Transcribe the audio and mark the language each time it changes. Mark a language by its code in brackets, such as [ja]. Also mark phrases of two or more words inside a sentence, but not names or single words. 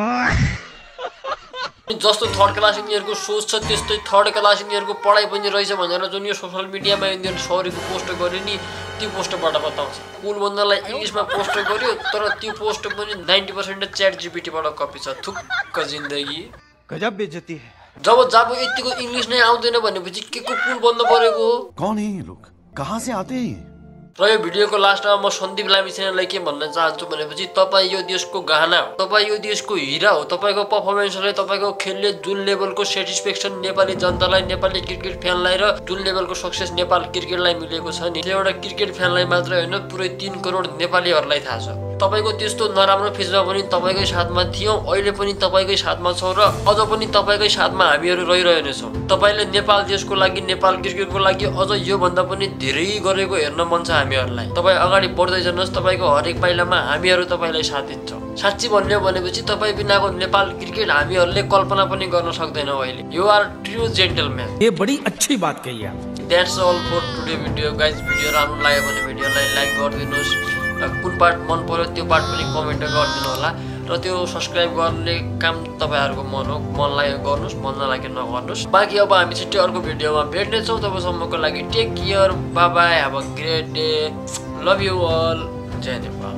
[ne] जस्तो थर्ड क्लास यिनीहरुको सोच छ त्यस्तै थर्ड क्लास यिनीहरुको पढाइ पनि रहेछ भनेर जुन यो सोशल मिडियामा यिनीहरु सरीको पोस्ट गर्यो नि त्यो पोस्टबाट बताउँछ। कुल बन्दलाई इंग्लिशमा पोस्ट गर्यो तर त्यो पोस्ट पनि 90% च्याट जीपीटीबाट कपी छ। थुक्क जिन्दगी [hi] गजब बेइज्जती है। [ne] जब यतिको इंग्लिश नै आउँदैन भनेपछि के को पुल बन्द परेको हो? [hi] कौन है ये लोग, कहाँ से आते हैं? [ne] र यो भिडियोको लास्टमा म सन्दीप लामिछानेलाई के भन्न चाहन्छु भनेपछि तपाई यो देशको गहना हो, तपाई यो देशको हिरा हो। तपाईको परफर्मेन्सले, तपाईको खेलले जुन लेभलको सेटिस्फेक्सन नेपाली जनतालाई, नेपाली क्रिकेट फ्यानलाई र जुन लेभलको सक्सेस नेपाल क्रिकेटलाई मिलेको छ नि त्यो एउटा क्रिकेट फ्यानलाई मात्र होइन पुरै 3 करोड नेपालीहरुलाई थाहा छ। तपाईको त्यस्तो नराम्रो फेजमा पनि तपाईकै साथमा थियौ, अहिले पनि तपाईकै साथमा छौ र अझ पनि तपाईकै साथमा हामीहरु रहिरहने छौं। तपाईले नेपाल देशको लागि, नेपाल क्रिकेटको लागि अझ यो भन्दा पनि धेरै गरेको हेर्न मन छ हामीहरुलाई। तपाई अगाडि बढ्दै जानुहोस्, तपाईको हरेक पाइलामा हामीहरु तपाईलाई साथ दिन्छौं। साच्चै भन्ने भनेपछि तपाई बिनाको नेपाल क्रिकेट हामीहरुले कल्पना पनि गर्न सक्दैनौ अहिले। [en] you are true gentleman. [hi] ये बड़ी अच्छी बात कही आप। [en] That's all for today video guys। [ne] भिडियो राम्रो लाग्यो भने भिडियोलाई लाइक गरिदिनुस् र कुन पार्ट मन पर्यो त्यो पार्ट पनि कमेन्ट गरिदिनु होला। र त्यो सब्स्क्राइब गर्ने काम तपाईहरुको मन हो, मन लाग्यो गर्नुस्, मन नलाग्यो नगर्नुस्। बाकी अब हामी छिट्टै अर्को भिडियोमा भेट्ने छौं। तबसम्मको लागि [en] take care, bye bye, have a great day, love you all, [ne] जय नेपाल।